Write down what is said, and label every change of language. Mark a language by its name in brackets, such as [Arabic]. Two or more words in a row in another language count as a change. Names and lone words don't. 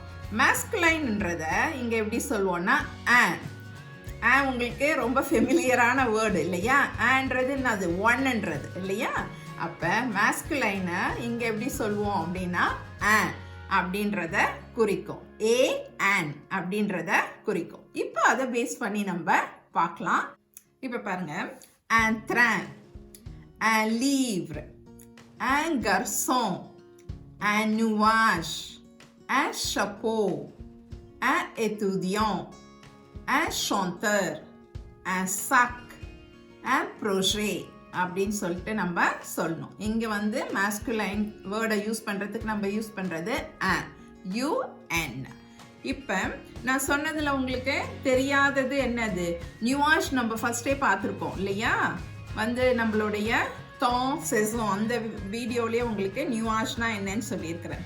[Tamil] மேஸ்குலைன்ன்றத இங்க எப்படி சொல்லுவோம்னா உங்களுக்கு ரொம்ப [English] familiar word [Tamil] இல்லையா? ஆன்றது அது ஒன்ன்றது இல்லையா? அப்ப மேஸ்குலைனை இங்க எப்படி சொல்லுவோம் அப்படின்னா அப்படின்றத குறிக்கும். ஏ ஆன் அப்படின்றத குறிக்கும். இப்போ அதை பேஸ் பண்ணி நம்ம பார்க்கலாம். இப்போ பாருங்க, [French] un train, un livre, un garçon, un nuage, un chapeau, un étudiant, un chanteur, un sac, un projet [Tamil] அப்படின்னு சொல்லிட்டு நம்ம சொல்லணும். இங்க [English] masculine word [Tamil] யூஸ் பண்றதுக்கு நம்ம யூஸ் பண்றது UN. இப்ப நான் சொன்னதுல உங்களுக்கு தெரியாதது என்னது? நியூவாஷ் நம்ம ஃபர்ஸ்டே பார்த்துருக்கோம் இல்லையா? நம்மளுடைய செசோன் அந்த வீடியோலயே உங்களுக்கு நியூவாஷ்னா என்னன்னு சொல்லியிருக்கிறேன்.